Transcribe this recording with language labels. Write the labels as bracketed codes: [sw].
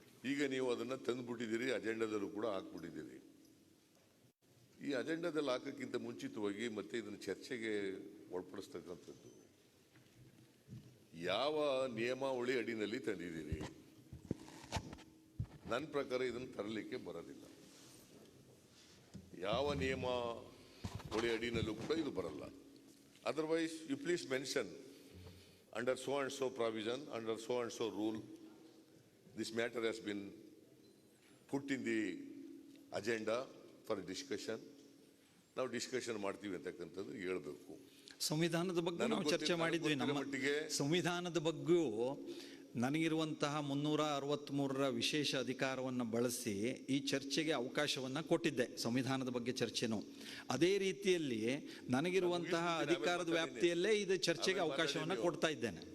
[kn] ಈಗ ನೀವು ಅದನ್ನು ತಂದುಬಿಟ್ಟಿದ್ದೀರಿ, ಅಜೆಂಡಾದಲ್ಲೂ ಕೂಡ ಹಾಕ್ಬಿಟ್ಟಿದ್ದೀರಿ. ಈ ಅಜೆಂಡಾದಲ್ಲಿ ಹಾಕೋಕ್ಕಿಂತ ಮುಂಚಿತವಾಗಿ ಮತ್ತೆ ಇದನ್ನು ಚರ್ಚೆಗೆ ಒಳಪಡಿಸ್ತಕ್ಕಂಥದ್ದು ಯಾವ ನಿಯಮಾವಳಿ ಅಡಿನಲ್ಲಿ ತಂದಿದ್ದೀರಿ? ನನ್ನ ಪ್ರಕಾರ ಇದನ್ನು ತರಲಿಕ್ಕೆ ಬರೋದಿಲ್ಲ. ಯಾವ ನಿಯಮಾವಳಿ ಅಡಿನಲ್ಲೂ ಕೂಡ ಇದು ಬರಲ್ಲ. [en] Otherwise, you please mention under so and so provision, under so and so rule, this matter has been put in the agenda for discussion. [kn] ನಾವು ಡಿಸ್ಕಷನ್ ಮಾಡ್ತೀವಿ ಅಂತಕ್ಕಂಥದ್ದು ಹೇಳ್ಬೇಕು. ಸಂವಿಧಾನದ ಬಗ್ಗೆ ನಾವು ಚರ್ಚೆ ಮಾಡಿದ್ವಿ. ನಮ್ಮ ಸಂವಿಧಾನದ ಬಗ್ಗೆಯೂ ನನಗಿರುವಂತಹ 363ರ ವಿಶೇಷ ಅಧಿಕಾರವನ್ನು ಬಳಸಿ ಈ ಚರ್ಚೆಗೆ ಅವಕಾಶವನ್ನು ಕೊಟ್ಟಿದ್ದೆ. ಸಂವಿಧಾನದ ಬಗ್ಗೆ ಚರ್ಚೆನೂ ಅದೇ ರೀತಿಯಲ್ಲಿ ನನಗಿರುವಂತಹ ಅಧಿಕಾರದ ವ್ಯಾಪ್ತಿಯಲ್ಲೇ ಇದು ಚರ್ಚೆಗೆ ಅವಕಾಶವನ್ನು ಕೊಡ್ತಾ ಇದ್ದೇನೆ.